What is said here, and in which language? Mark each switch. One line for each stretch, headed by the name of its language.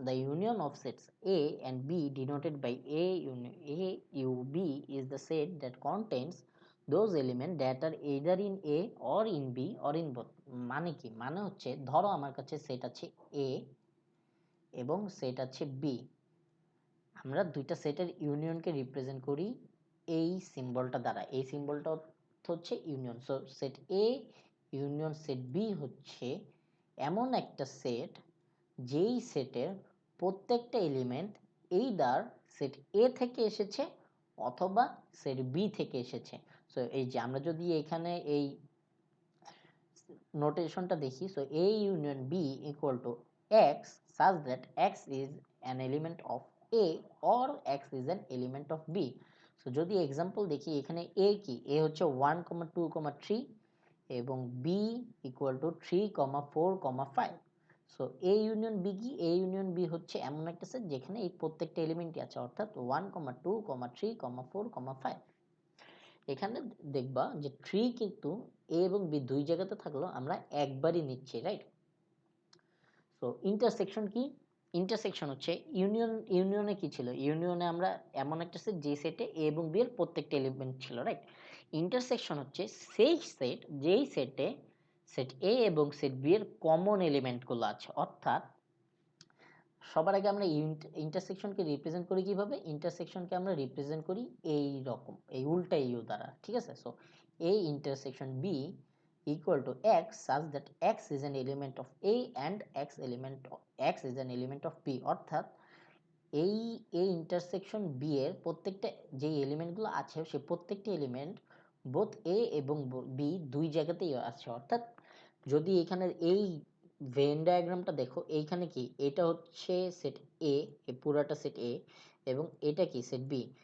English: The union of sets A and B denoted by A U B is the set that contains those elements that are either in A or in B or in both.
Bangla: মানে কি? মানে হচ্ছে ধরো আমার কাছে set আছে A এবং set আছে B। আমরা দুইটা সেটের ইউনিয়নকে রিপ্রেজেন্ট করি এই সিম্বলটা দ্বারা। এই সিম্বলটা হচ্ছে ইউনিয়ন। সো সেট এ ইউনিয়ন সেট বি হচ্ছে এমন একটা সেট যেই সেটের প্রত্যেকটা এলিমেন্ট এইদার সেট এ থেকে এসেছে অথবা সেট বি থেকে এসেছে। সো এই যে আমরা যদি এখানে এই নোটেশনটা দেখি, so
English: a union b equal to x such that x is an element of a or x is an element of b.
Bangla: So যদি এক্সাম্পল দেখি এখানে a কি, a হচ্ছে 1 2 3 এবং
English: b equal to 3 4 5।
Bangla: So a union b কি, a union b হচ্ছে এমন একটা সেট যেখানে এই প্রত্যেকটা এলিমেন্টই আছে, অর্থাৎ 1 2 3 4 5। এখানে দেখবা যে 3 কিন্তু a এবং b দুই জায়গাতে থাকলেও আমরা একবারই নিচ্ছি, রাইট? সো ইন্টারসেকশন কি? ইন্টারসেকশন হচ্ছে ইউনিয়নে কি ছিল, ইউনিয়নে আমরা এমন একটা সেট যে সেটে a এবং b এর প্রত্যেকটা এলিমেন্ট ছিল, রাইট? ইন্টারসেকশন হচ্ছে সেই সেট যেই সেটে সেট a এবং সেট b এর কমন এলিমেন্টগুলো আছে। অর্থাৎ সবার আগে আমরা ইন্টারসেকশনকে রিপ্রেজেন্ট করি কিভাবে? ইন্টারসেকশনকে আমরা রিপ্রেজেন্ট করি এই রকম, এই উল্টা ইউ দ্বারা, ঠিক আছে?
English: So a intersection b equal to x such that x is an element of a and x is an element of b।
Bangla: অর্থাৎ এই a intersection b এর প্রত্যেকটা যে এলিমেন্টগুলো আছে সে প্রত্যেকটা এলিমেন্ট বোথ a এবং b দুই জায়গাতেই আছে। অর্থাৎ যদি এখানে এই ভেন ডায়াগ্রামটা দেখো, এইখানে কি এটা হচ্ছে সেট এ, এই পুরাটা সেট এ, এবং এটা কি সেট বি।